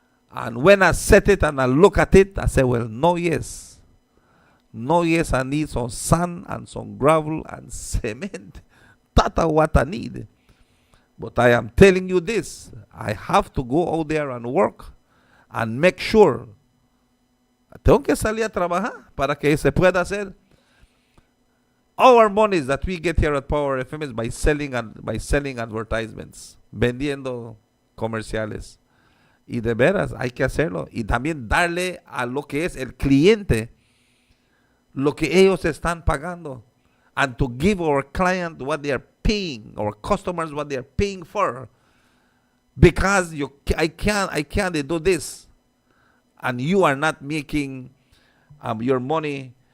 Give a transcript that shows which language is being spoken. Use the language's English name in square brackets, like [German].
[English] And when I set it and I look at it, I say, well, no, yes, I need some sand and some gravel and cement. That's what I need. But I am telling you this, I have to go out there and work and make sure. [Spanish] Tengo que salir a trabajar para que se pueda hacer. [English] Our monies that we get here at Power FM is by selling advertisements, [Spanish] vendiendo comerciales. Y de veras, hay que hacerlo. Y también darle a lo que es el cliente lo que ellos están pagando. [English] And to give our client what they are paying, our customers what they are paying for. Because I can't do this. And you are not making your money.